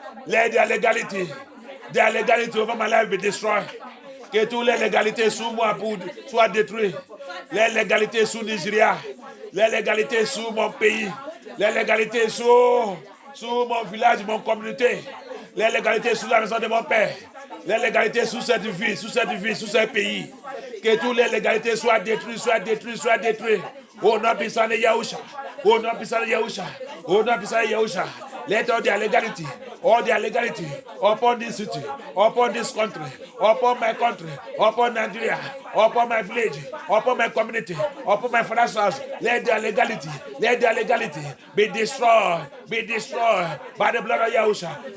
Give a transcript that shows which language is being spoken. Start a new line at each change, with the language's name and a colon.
English: Let their legality over my life be destroyed.
French: Que toutes les légalités sous moi soient détruites. Les légalités sous Nigeria. Les légalités sous mon pays. Les légalités sous mon village, mon communauté. Les légalités sous la maison de mon père. Les légalités sous cette vie, sous ce pays. Que toutes les légalités soient détruites. Au nom puissant de Yahusha. Au nom puissant de Yahusha. Au nom puissant de Yahusha.
English: Let all their legality upon this city, upon this country, upon my country, upon Nigeria, upon my village, upon my community, upon my father's house. Let their legality be destroyed by the blood of Yahusha.